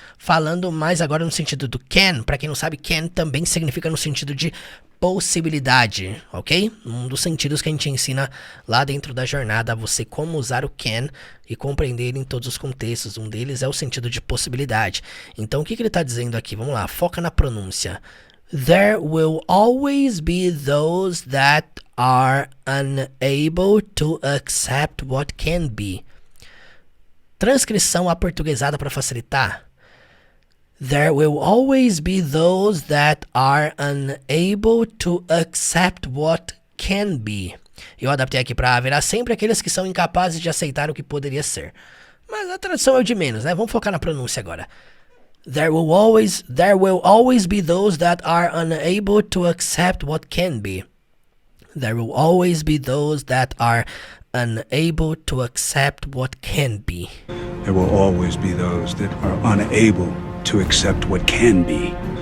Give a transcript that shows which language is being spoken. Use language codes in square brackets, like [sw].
[pt] Falando mais agora no sentido do can. Para quem não sabe, can também significa no sentido de possibilidade, ok? Um dos sentidos que a gente ensina lá dentro da jornada, você como usar o can e compreender ele em todos os contextos. Um deles é o sentido de possibilidade. Então, o que ele está dizendo aqui? Vamos lá, foca na pronúncia. [en] There will always be those that are unable to accept what can be. [pt] Transcrição aportuguesada para facilitar. [en] There will always be those that are unable to accept what can be. [pt] Eu adaptei aqui para haverá sempre aqueles que são incapazes de aceitar o que poderia ser. Mas a tradução é o de menos, né? Vamos focar na pronúncia agora. [en] There will always be those that are unable to accept what can be. There will always be those that are unable to accept what can be. There will always be those that are unable to accept what can be.